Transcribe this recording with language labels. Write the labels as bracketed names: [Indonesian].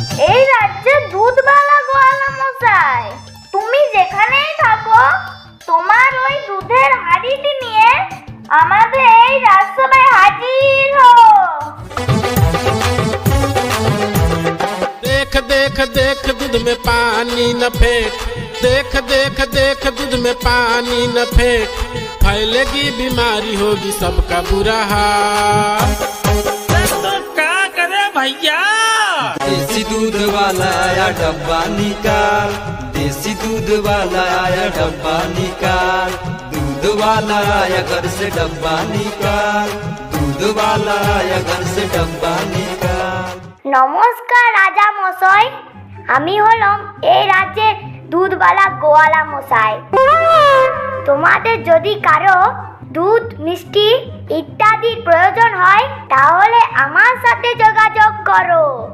[Bangla] এই রাজ্যে দুধওয়ালা গোয়ালা মশাই, তুমি যেখানেই থাকো, তোমার ওই দুধের হাঁড়িটি নিয়ে আমাদের এই রাজসভায় হাজির হও। [Hindi] देख देख देख दूध में पानी न फेंक, देख देख देख दूध में पानी न फेंक, फैलेगी बीमारी होगी सबका बुरा हाल। तो क्या करे भैया? देसी दूध वाला आया डब्बा निकाल, देसी दूध वाला आया डब्बा निकाल, दूध वाला आया घर से डब्बा निकाल, दूध वाला आया घर से डब्बा निकाल। [Bangla] নমস্কার রাজা মশাই, আমি হলাম এই রাজ্যের দুধওয়ালা গোয়ালা মশাই। তোমাদের যদি কারো দুধ মিষ্টি ইত্যাদির প্রয়োজন হয় তাহলে আমার সাথে যোগাযোগ করো।